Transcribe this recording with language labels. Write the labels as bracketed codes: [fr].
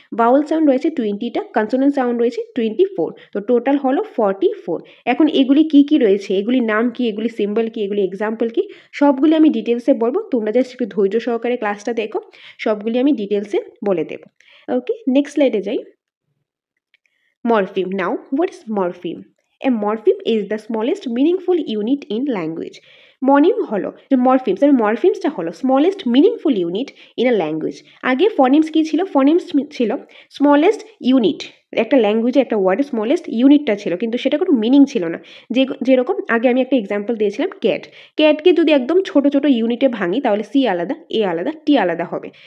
[bn] Vowel sound রয়েছে 20টা, consonant sound রয়েছে 24। তো টোটাল হলো 44। এখন এগুলি কি কি রয়েছে, এগুলির নাম কি, এগুলি সিম্বল কি, এগুলি এক্সাম্পল কি, সবগুলি আমি ডিটেলসে বলবো। তোমরা জাস্ট একটু ধৈর্য সহকারে ক্লাসটা দেখো, সবগুলি আমি ডিটেলসে বলে দেবো। ওকে, নেক্সট স্লাইডে যাই। Morpheme. [en] Now, what is morpheme? A morpheme is the smallest meaningful unit in language. [bn] Monim হলো মরফিমস, আর মরফিমসটা হলো [en] Smallest meaningful unit in a language. [bn] আগে ফনিমস কি ছিল? ফনিমস ছিল স্মলেস্ট ইউনিট, একটা ল্যাঙ্গুয়েজে একটা ওয়ার্ডের স্মলেস্ট ইউনিটটা ছিল, কিন্তু সেটা কোনো মিনিং ছিল না। যেরকম আগে আমি একটা এক্সাম্পল দিয়েছিলাম ক্যাট। ক্যাটকে যদি একদম ছোট ছোট ইউনিটে ভাঙি, তাহলে সি আলাদা, এ আলাদা, টি আলাদা হবে।